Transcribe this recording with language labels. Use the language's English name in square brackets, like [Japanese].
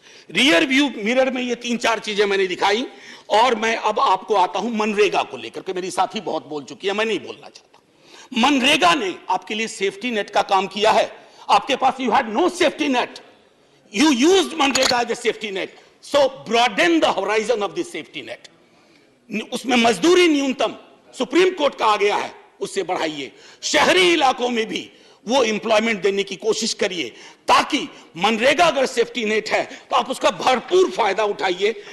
[Hindi] Rear view mirror में ये 3-4 चीजें मैंने दिखाई। और मैं अब आपको आता हूं मनरेगा को लेकर के। मेरी साथी बहुत बोल चुकी है, मैं नहीं बोलना चाहता। मनरेगा ने आपके लिए सेफ्टी नेट का काम किया है। आपके पास [English] You had no safety net, you used MNREGA as a safety net, so broaden the horizon of this safety net. [Hindi] उसमें मजदूरी न्यूनतम सुप्रीम कोर्ट का आ गया है, उससे बढ़ाइए। शहरी इलाकों में भी वो एम्प्लॉयमेंट देने की कोशिश करिए, ताकि मनरेगा अगर सेफ्टी नेट है तो आप उसका भरपूर फायदा उठाइए।